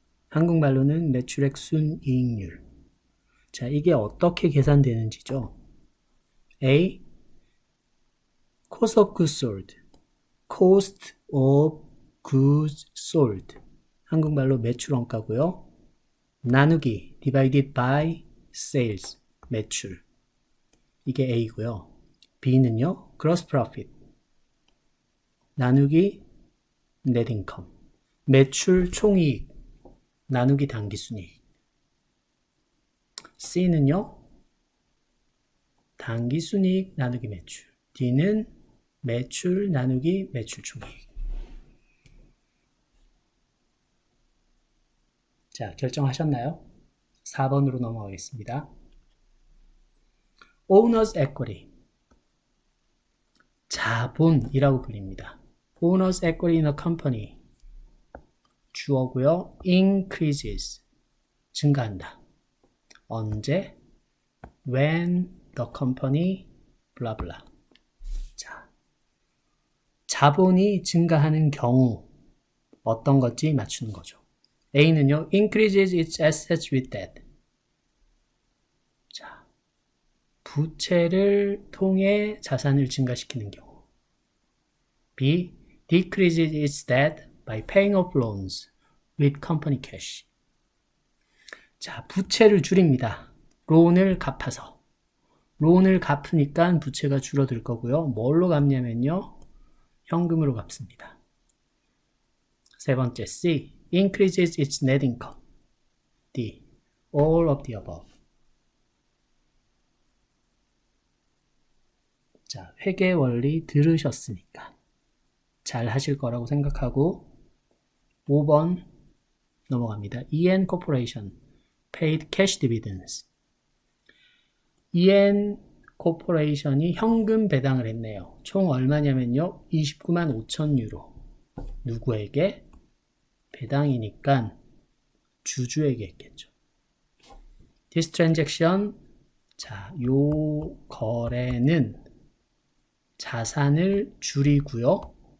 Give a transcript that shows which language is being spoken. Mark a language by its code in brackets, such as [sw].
[ko] 한국말로는 매출액 순이익률. 자, 이게 어떻게 계산되는지죠? [en] A. Cost of goods sold, Cost of goods sold. [ko] 한국말로 매출 원가고요. 나누기 [en] divided by sales [ko] 매출 이게 A고요. B는요. gross profit 나누기 net income 매출 총이익 나누기 당기순이익 C는요. 당기순이익 나누기 매출 D는 매출 나누기 매출 총이익. 자, 결정하셨나요? 4번으로 넘어가겠습니다. Owner's equity 자본이라고 불립니다. [en] Owner's equity in a company 주어고요. increases 증가한다. 언제? when the company blah blah. [ko] 자, 자본이 증가하는 경우 어떤 건지 맞추는 거죠. A는요. [en] increases its assets with debt. [ko] 자, 부채를 통해 자산을 증가시키는 경우. [en] B. decreases its debt by paying off loans with company cash. [ko] 자, 부채를 줄입니다. 론을 갚아서. 론을 갚으니까 부채가 줄어들 거고요. 뭘로 갚냐면요. 현금으로 갚습니다. 세 번째 C. [en] increases its net income. D. all of the above. [ko] 자, 회계 원리 들으셨으니까 잘 하실 거라고 생각하고 5번 넘어갑니다. [en] EN Corporation paid cash dividends. [ko] EN Corporation이 현금 배당을 했네요. 총 얼마냐면요. 29만 5천 유로. 누구에게? 배당이니까 주주에게 했겠죠. [en] This transaction, [ko] 자, 요 거래는 자산을 줄이고요.